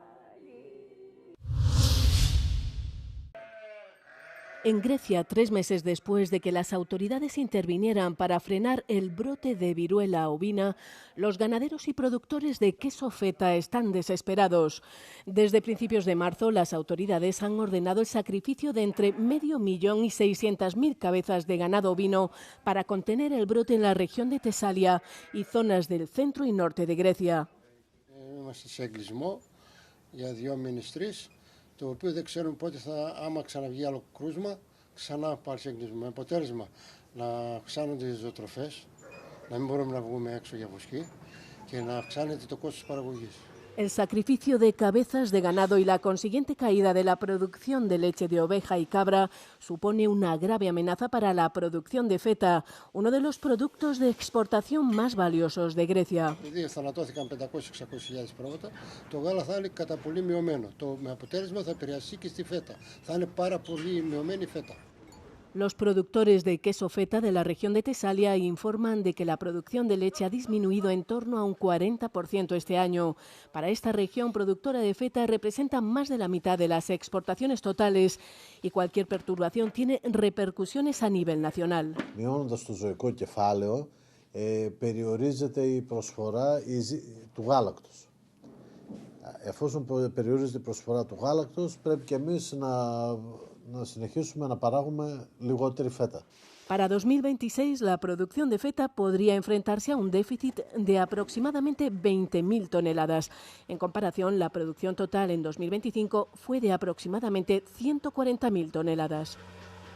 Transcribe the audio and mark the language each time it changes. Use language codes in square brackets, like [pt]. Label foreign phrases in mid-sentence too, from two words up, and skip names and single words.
[es] En Grecia, 3 meses después de que las autoridades intervinieran para frenar el brote de viruela ovina, los ganaderos y productores de queso feta están desesperados. Desde principios de marzo, las autoridades han ordenado el sacrificio de entre 500.000 y 600.000 cabezas de ganado ovino para contener el brote en la región de Tesalia y zonas del centro y norte de Grecia. [el] Το οποίο δεν ξέρουμε πότε άμα ξαναβγεί άλλο κρούσμα, ξανά πάρει έγκλεισμα. Με αποτέλεσμα να αυξάνονται οι ζωοτροφές, να μην μπορούμε να βγούμε έξω για βοσκή και να αυξάνεται το κόστος παραγωγής. [es] El sacrificio de cabezas de ganado y la consiguiente caída de la producción de leche de oveja y cabra supone una grave amenaza para la producción de feta, uno de los productos de exportación más valiosos de Grecia. [el] Επειδή θανατώθηκαν 500-600.000 πρόβατα, το γάλα θα είναι κατά πολύ μειωμένο. Με αποτέλεσμα θα επηρεάσει και στη φέτα. Θα είναι πάρα πολύ μειωμένη η φέτα. [es] Los productores de queso feta de la región de Tesalia informan de que la producción de leche ha disminuido en torno a un 40% este año. Para esta región productora de feta representa más de la mitad de las exportaciones totales y cualquier perturbación tiene repercusiones a nivel nacional. [el] Μειώνοντας το ζωικό κεφάλαιο, περιορίζεται η προσφορά του γάλακτος. Εφόσον περιορίζεται η προσφορά του γάλακτος, πρέπει και εμείς να συνεχίσουμε να παράγουμε λιγότερη φέτα. [es] Para 2026, la producción de feta podría enfrentarse a un déficit de aproximadamente 20.000 toneladas. En comparación, la producción total en 2025 fue de aproximadamente 140.000 toneladas.